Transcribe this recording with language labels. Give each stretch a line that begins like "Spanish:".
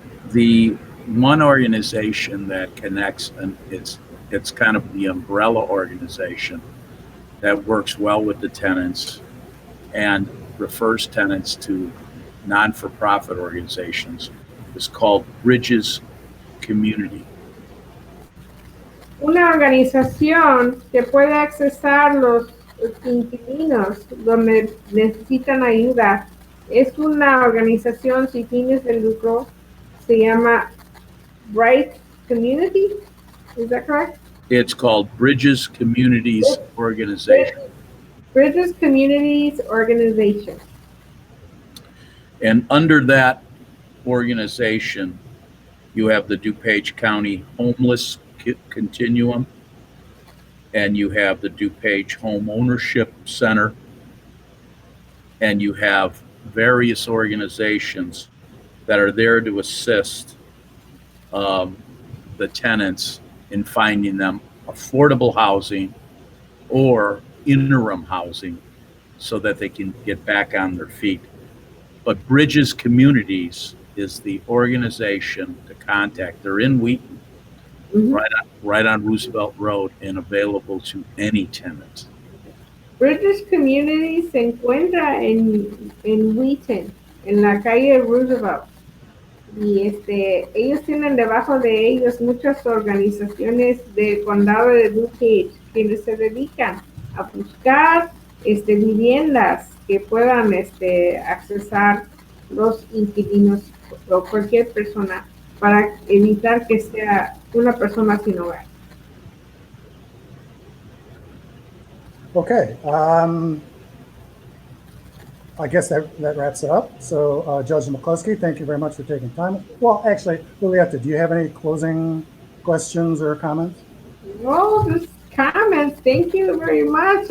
English: The one organization that connects, and it's kind of the umbrella organization that works well with the tenants and refers tenants to non-for-profit organizations, is called Bridges Community.
Spanish: Una organización que puede accesar los inquilinos donde necesitan ayuda es una organización sin fines de lucro, se llama Bright Community.
English: Is that correct? It's called Bridges Communities Organization. Bridges Communities Organization. And under that organization, you have the DuPage County Homeless Continuum, and you have the DuPage Home Ownership Center, and you have various organizations that are there to assist the tenants in finding them affordable housing or interim housing so that they can get back on their feet. But Bridges Communities is the organization to contact. They're in Wheaton, right on Roosevelt Road, and available to any tenant.
Spanish: Bridges Communities se encuentra en Wheaton, en la calle Roosevelt. Y ellos tienen debajo de ellos muchas organizaciones del Condado de DuPage quienes se dedican a buscar viviendas que puedan accesar los inquilinos o cualquier persona para evitar que sea una persona sin hogar.
English: Okay, I guess that wraps it up. So Judge McCluskey, thank you very much for taking time. Well, actually, Julieta, do you have any closing questions or comments? Well, just comments. Thank you very much.